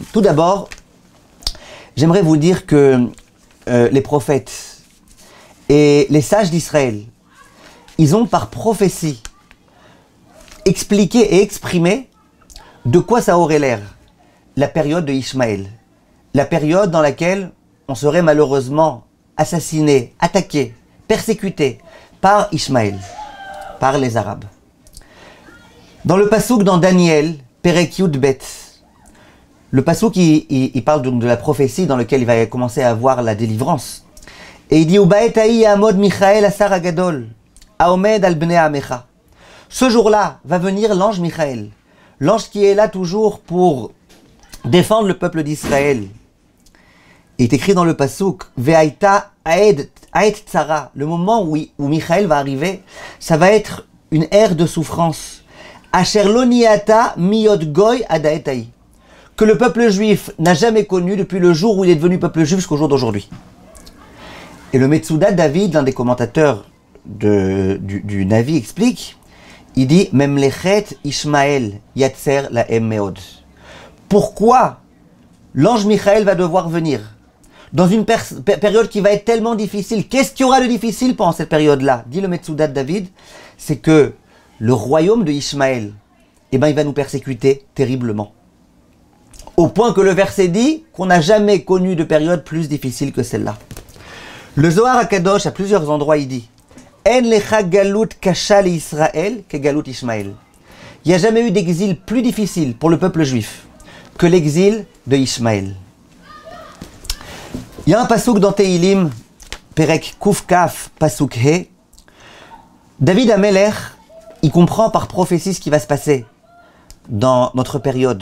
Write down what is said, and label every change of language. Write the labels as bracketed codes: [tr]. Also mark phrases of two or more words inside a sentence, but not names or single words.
[fr] Tout d'abord, j'aimerais vous dire que les prophètes et les sages d'Israël, ils ont par prophétie expliqué et exprimé de quoi ça aurait l'air la période de Ishmaël, la période dans laquelle on serait malheureusement assassiné, attaqué, persécuté par Ishmaël, par les Arabes. Dans le pasouk dans Daniel, [he] פרק יו"ד בי"ת, [fr] le pasouk il parle donc de la prophétie dans laquelle il va commencer à avoir la délivrance. Et il dit [he] ובעת ההיא יעמד מיכאל השר הגדול העמד על בני עמך. [fr] Ce jour-là va venir l'ange Michael, l'ange qui est là toujours pour défendre le peuple d'Israël. Il est écrit dans le pasouk [he] והיתה עת צרה, [fr] le moment où Michael va arriver, ça va être une ère de souffrance. [he] אשר לא נהיתה מהיות גוי עד העת ההיא, [fr] que le peuple juif n'a jamais connu depuis le jour où il est devenu peuple juif jusqu'au jour d'aujourd'hui. Et le Metsuda David, l'un des commentateurs du Navi, explique, il dit [he] ממלכת ישמעאל יצר להם מאד. [fr] Pourquoi l'ange Michael va devoir venir dans une période qui va être tellement difficile? Qu'est-ce qu'il y aura de difficile pendant cette période-là? Dit le Metsuda David, c'est que le royaume de Ishmaël, eh ben, il va nous persécuter terriblement. Au point que le verset dit qu'on n'a jamais connu de période plus difficile que celle-là. Le Zohar HaKadosh, à plusieurs endroits, il dit [he] אין לך גלות קשה לישראל כגלות ישמעאל. [fr] Il n'y a jamais eu d'exil plus difficile pour le peuple juif que l'exil de Ishmaël. Il y a un pasouk dans Tehilim, [he] פרק ק"כ, [fr] pasouk He. David Amelech, il comprend par prophétie ce qui va se passer dans notre période.